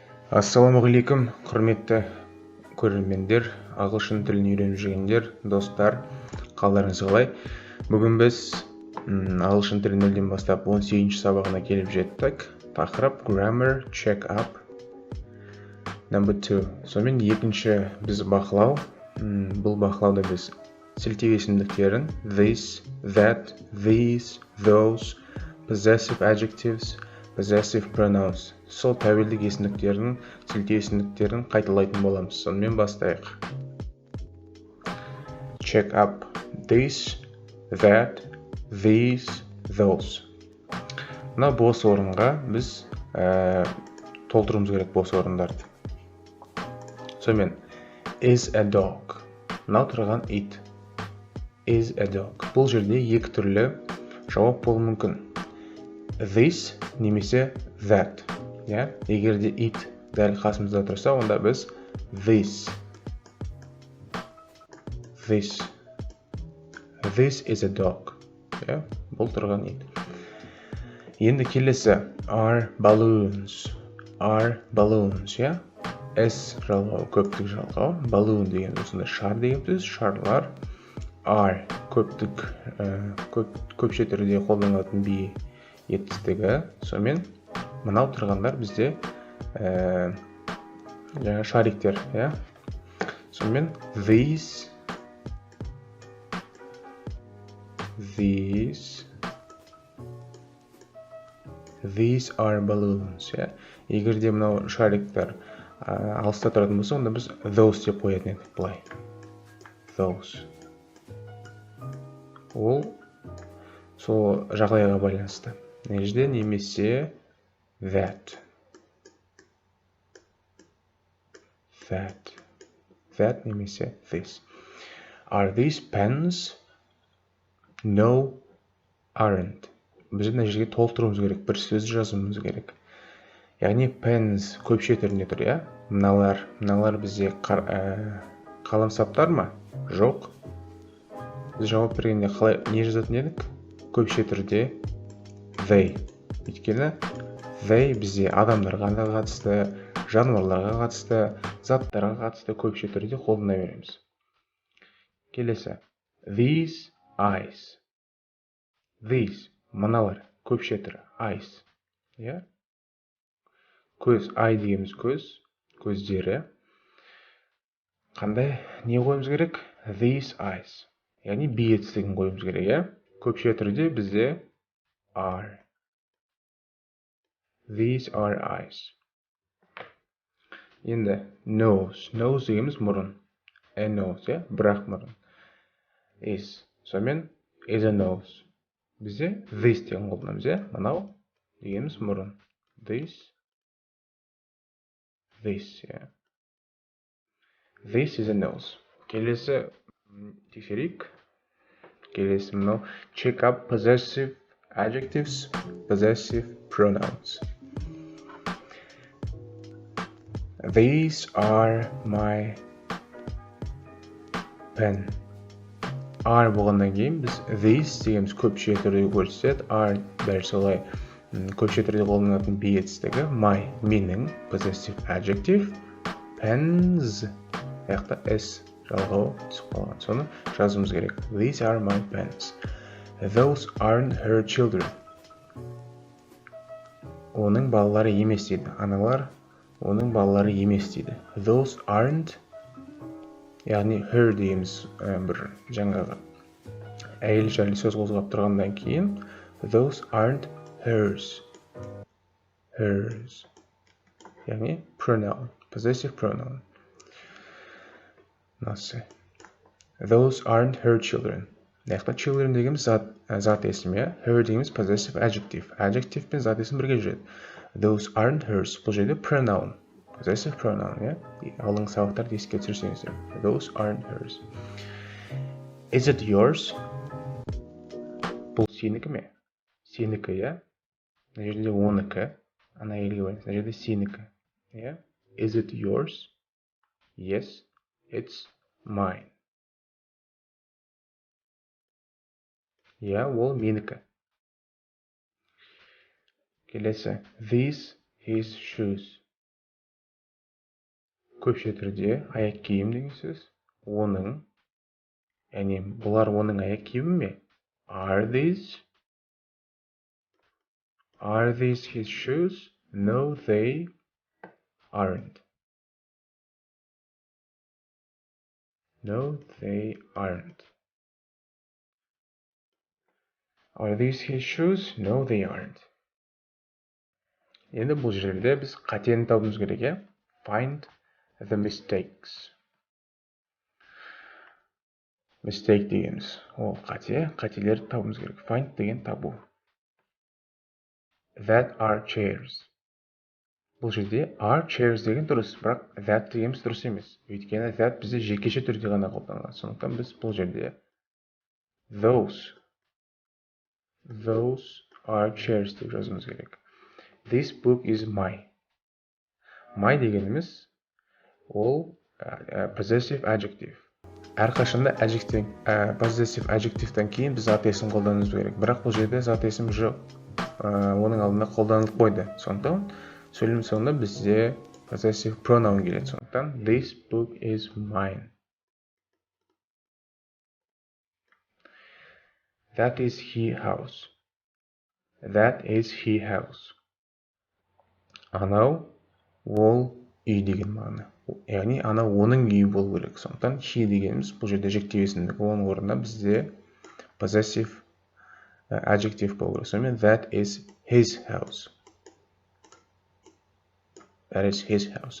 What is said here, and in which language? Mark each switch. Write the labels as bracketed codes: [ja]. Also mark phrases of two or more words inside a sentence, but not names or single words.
[kk] Ассалаумағалейкум, құрметті көрермендер, ағылшын тілін үйреніп жүргендер, достар, қалдарыңыз қалай? Бүгін біз ағылшын тілін нөлден бастап 18-ші сабағына келіп жеттік. [en] Тақырып grammar check up number 2. [kk] Сонымен екінші біз бақылау. Бұл бақылауда біз сілтеу есімдіктерін [en] this, that, these, those, possessive adjectives, possessive pronouns, [kk] сол тәуелдік есімдіктердің, сілтеу есімдіктерін қайталайтын боламыз. Сонымен бастайық. [en] Check up this, that, these, those. [kk] Мына бос орынға біз толтыруымыз керек бос орындарды. [en] Сонымен is a dog. [kk] Мынау тұрған [en] it. Is a dog. [kk] Бұл жерде екі түрлі жауап болуы мүмкін. [en] This немесе that. [kk] Егер де it дәл қасымызда тұрса, онда біз this. [en] This is a dog. [kk] Бұл тұрған it. Енді келесі [en] are balloons. Are balloons. [kk] S жалғау, көптік жалғау. Balloon деген осындай шар деген сөз. Шарлар. Are көптік, көпше түрде қолданылатын би етістігі. Сонымен мынау тұрғандар бізде шариктер. [en] Сонымен these are balloons. [kk] Егер де мынау шариктер алыста тұратын болса, онда біз those деп қоятын едік. Былай. Those. Ол сол жағдайға байланысты. Нежде немесе [en] that. That [kk] немесе this. [en] Are these pens? No, aren't. [kk] Біз мына жерге толтыруымыз керек, бір сөз жазуымыз керек. Яғни pens көпше түрінде тұр, Мыналар бізде қаламсаптар ма? Жоқ. Біз жауап бергенде қалай не жазатын едік? Көпше түрде they. Өйткені they бізде адамдарға қатысты, жануарларға қатысты, заттарға қатысты көпше түрде қолдана береміз. Келесі. [en] These eyes. [kk] These мыналар көпше түрі eyes. Көз, eye дегеніміз көз, көздері. Қандай не қойымыз керек? [en] These eyes. [kk] Яғни би етістігін қойымыз керек, Көпше түрде бізде are. [en] These are eyes. [kk] Енді nose. Nose дегеніміз мұрын. [en] A nose, [kk] бірақ мұрын. [en] Is. Сонымен is a nose. [kk] Бізде this деген қолданамыз, Мынау дегеніміз мұрын. [en] This, This is a nose. [kk] Келесі тексерейік. Келесі мынау [en] check up possessive adjectives, possessive pronouns. These are my pen. [kk] Are болғаннан кейін біз these дегеніміз көпше түрде көрсетеді. Are дәл солай көпше түрде қолданылатын би етістігі. My менің [en] possessive adjective. [kk] Pens яқта s жалғау түсіп қалған. Соны жазуымыз керек. [en] These are my pens. Those aren't her children. [kk] Оның балалары емес дейді. Аналар оның балалары емес дейді. [en] Those aren't, [kk] яғни her дейміз бір жаңағы әйел жайлы сөз қозғап тұрғандан кейін [en] those aren't hers. Hers. Яғни pronoun, possessive pronoun. [kk] Насы. [en] Those aren't her children. [kk] Яқта children дегеніміз зат есімі, her дегеніміз [en] possessive adjective. [kk] Adjective пен зат есім бірге жүреді. [en] Those aren't hers. [kk] Бұл жерде pronoun. [en] Possessive pronoun, [kk] Алдыңғы сабақтарды еске түсірсеңіздер. [en] Those aren't hers. Is it yours? [kk] Бұл сенікі ме? Сенікі, Мына жерде оныкі. Ана әйелге байланысты. Мына жерде сенікі. [en] Is it yours? Yes, it's mine. [kk] Ол менікі. Келесі. [en] These his shoes. [kk] көпше түрде аяқ киім деген сөз. Оның, яғни бұлар оның аяқ киімі ме? [en] Are these his shoes? No, they aren't. No, they aren't. Are these his shoes? No, they aren't. [kk] Енді бұл жерде біз қатені табуымыз керек, [en] Find the mistakes. [kk] Mistake дегеніміз. Ол қателерді табуымыз керек. Find деген табу. [en] That are chairs. [kk] Бұл жерде [en] are chairs [kk] деген дұрыс, бірақ that дегеніміз дұрыс емес. Өйткені that бізде жекеше түрде ғана қолданылады. Сондықтан біз бұл жерде [en] those are chairs [kk] деп жазуымыз керек. [en] This book is my. My [kk] дегеніміз ол [en] possessive adjective. [kk] Әрқашанда [en] possessive adjectivетен [kk] кейін біз зат есім қолдануымыз керек. Бірақ бұл жерде зат есім жоқ. Оның алдында қолданылып қойды. Сондықтан сөйлем соңында бізде [en] possessive pronoun [kk] келеді. [en] Сондықтан this book is mine. That is his house. That is his house. [kk] Анау ол үй деген мағына. Яғни анау оның үйі болу керек. Сондықтан he дегеніміз бұл жерде жіктеу есімдік. Оның орнында бізде [en] possessive adjective [kk] болу керек. [en] Сонымен that is his house. That is his house.